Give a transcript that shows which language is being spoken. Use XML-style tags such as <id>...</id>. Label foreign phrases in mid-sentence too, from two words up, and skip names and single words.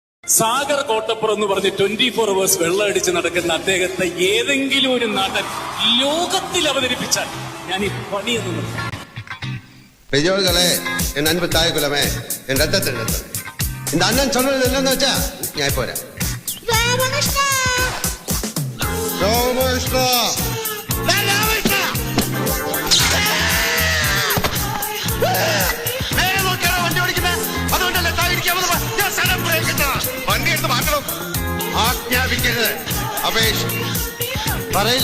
<ml>സാഗർ കോട്ടപ്പുറം എന്ന് പറഞ്ഞ് 24 hours വെള്ളം അടിച്ച് നടക്കുന്ന അദ്ദേഹത്തെ ഏതെങ്കിലും ഒരു നടൻ ലോകത്തിൽ അവതരിപ്പിച്ചാൽ ഞാൻ ഈ പണിയൊന്നും നിർത്താം.</ml> <ta>பெரியோர்களே, என் அன்பு தாய் குலமே, என் ரத்தத்தின் ரத்தம். இந்த அண்ணன் சொன்னது என்னன்னு வச்சா நான் போறேன்.</ta> <ml>ராமகிருஷ்ணா വണ്ടി എടുത്ത് മാറ്റണം. ആജ്ഞാപിക്കരുത്. അപേക്ഷ പറയില്ല.</ml>